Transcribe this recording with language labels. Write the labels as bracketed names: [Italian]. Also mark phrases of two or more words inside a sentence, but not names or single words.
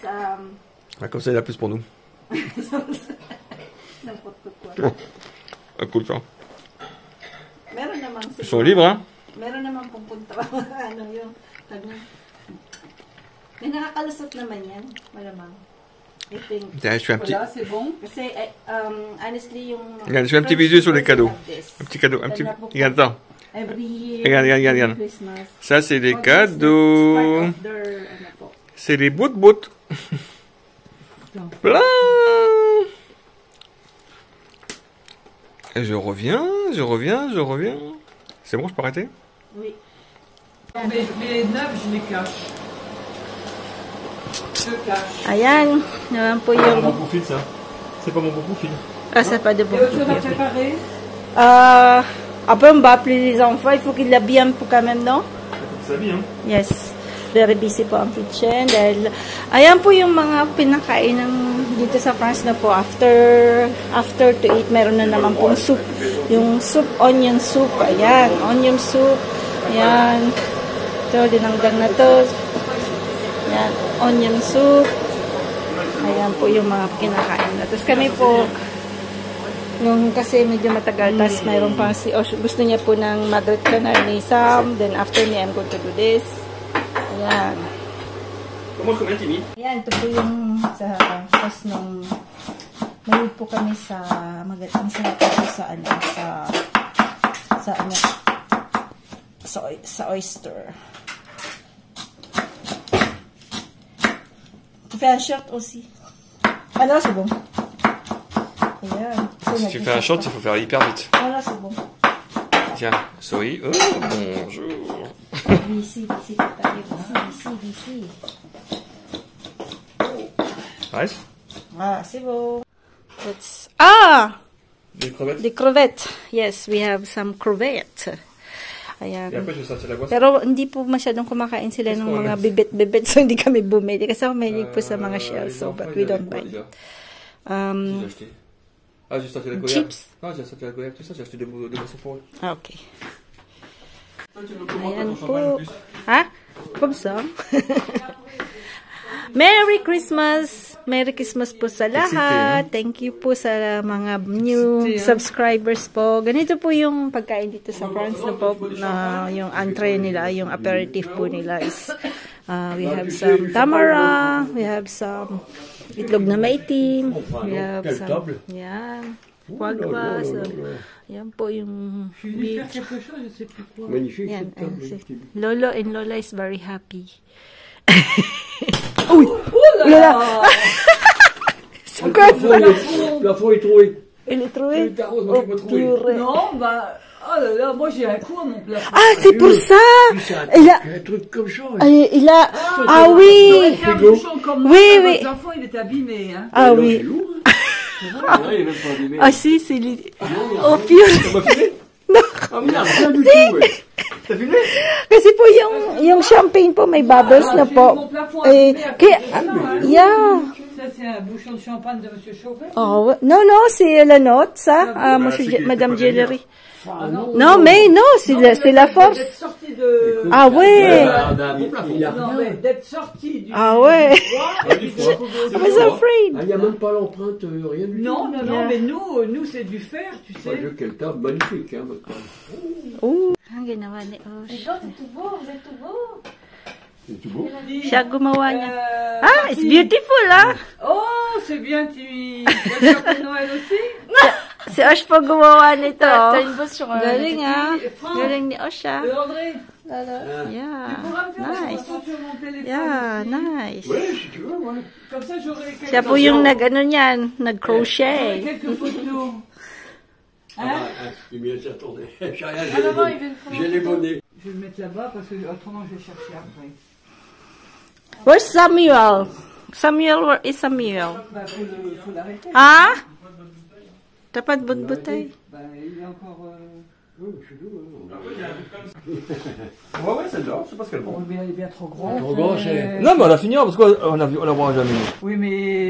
[French] Comme ça, il y en a plus pour nous. Cool, ça. [Filipino] Meron namang [French] Ils sont libres, hein? [Filipino] Meron namang pupunta. Ano yung, may nakakalusot naman yan. Malamang. [English] I think. [French] Tiens, je fais un petit... Voilà, c'est bon. [Filipino] Kasi, honestly, yung... [French] Regarde, je fais un petit visu sur les cadeaux. Un petit cadeau, un petit... Regarde, attends. [English] Every year. [French] Regarde. [English] Christmas. [French] Ça, c'est les cadeaux. C'est les bout-bout. Plein. Et je reviens. C'est bon, je peux arrêter? Oui. Mais les neufs, je les cache. Je cache. [Filipino] Ayan, naman po [French] C'est pas [Filipino] yung... [French] mon profil, ça. C'est pas mon beau profil. Ah, c'est pas de bon. Et autre chose à préparer? Après, on va appeler les enfants. Il faut qu'ils l'habillent un peu quand même, non? Ça vie, hein? [English] Yes. Very busy [Filipino] po ang kitchen dahil ayan po yung mga pinakain ng dito sa France na po [English] after to eat [Filipino] meron na naman pong soup, yung soup, [English] onion soup, [Filipino] ayan, [English] onion soup, [Filipino] ayan, ito dinangdang na to, ayan, [English] onion soup, [Filipino] ayan po yung mga kinakain na. Tapos kami po nung kasi medyo matagal, tas mayroon pa si Osh, gusto niya po ng Madrid Canal ni Sam, [English] then after me I'm going to do this. [Filipino] Ayan. Ayan, ito po yung sa tapos nung mahilig po kami sa masarap po sa oyster. [French] Tu fais un short aussi. Ah non, c'est bon. Ayan. Si tu fais un short, il faut faire hyper vite. Ah là, c'est bon. Tiens, souris. Oh, bonjour. Ici. Reste. Ah, c'est bon. Let's... Des crevettes. [English] The crevettes. Yes, we have some crevettes. [Filipino] Ayan. [French] Et après, je vais sortir la boisson. [Filipino] Pero hindi po masyadong kumakain sila ng mga bibit-bibit, so hindi kami bumili. Kasi ako mahilig po sa mga shells, [English] so but we don't buy it. [French] J'ai acheté. Ah, j'ai sorti la goyave. [English] Chips. [French] Non, j'ai sorti la goyave, tout ça, j'ai acheté des boissons pour eux. [English] Ah, okay. [French] Toi, tu veux comment [Filipino] Ayan [French] ton champagne en [Filipino] po. [French] plus? Ha? Comme ça. [English] Merry Christmas! Merry Christmas [Filipino] po sa lahat. [English] Thank you [Filipino] po sa mga [English] new subscribers [Filipino] po. Ganito po yung pagkain dito sa France na po. Yung entree nila, yung aperitif po nila [English] is we have some [Filipino] tamara, we have some itlog na maitim, [English] we have some, [Filipino] yan, foie gras, yan po yung beef. [French] Magnifique. [English] Yan, Lolo and Lola is very happy. Uy! Lola! [French] Le plafond est troué. Il est trouvé? Oh, purée. Non, bah... Oh là là, moi j'ai un coup à mon plafond. Ah, c'est pour ça! Il a... Un truc comme ça. Il a... Ah oui! Un bouchon comme moi, Oui, votre oui. plafond il est abîmé. Hein. Ah oui. Ah, il est même pas allumé. Ah si, c'est... Oh, purée! T'as pas filmé? Non! Ah, merde, rien du tout, ouais. T'as filmé? [Filipino] Kasi po yung champagne po may bubbles na po. Kaya, [English] yeah. [French] Ça c'est un bouchon de champagne de Monsieur Chauvet. Oh, non, c'est la note, ça, monsieur, Madame Gellery. Non, mais non, c'est la force. D'être sorti de... Ah ouais. Non, mais d'être sorti du... Ah ouais. [English] I was afraid. [French] Il n'y a même pas l'empreinte, rien du tout. Non, mais nous c'est du fer, tu sais. Quelle table magnifique, hein, maintenant. [Filipino] Oh, ang ginawa ni Osh. [French] C'est tout beau. C'est tout beau. [Filipino] Siya gumawa niya. [English] Ah, it's beautiful, ah. [French] Oh, c'est bien, tu as sorti Noël aussi. [Filipino] Si Osh po gumawa nito. Galing, ah. Galing ni Osh, ah. [French] André, [English] Yeah, [French] tu pourras me faire des [English] nice. [French] photos sur mon téléphone. [English] Yeah, [French] aussi. [English] nice. [French] Oui, si tu veux, ouais. Comme ça, j'aurai quelques... [Filipino] Siya po yung nag-ano niyan, [French] j'aurai [Filipino] nag-crochet. [French] quelques photos. Hein? C'est bien, attendez. J'ai rien, Ah, là-bas, il vient de prendre j'ai les bonnets. Je vais le mettre là-bas parce que autrement je vais chercher après. [English] Where's Samuel? Samuel, where is Samuel? [French] Bah, faut l'arrêter. [Filipino] Ah? Dapat budbutay. [French] Bah, il est encore... Oui, je suis doux. Après, il y a un truc comme ça. Ouais, celle-là, je sais pas ce qu'elle Bon, prend. mais elle est bien trop grande. Trop grand, c'est- Non, mais on a fini, parce qu'on la voit jamais. Oui, mais,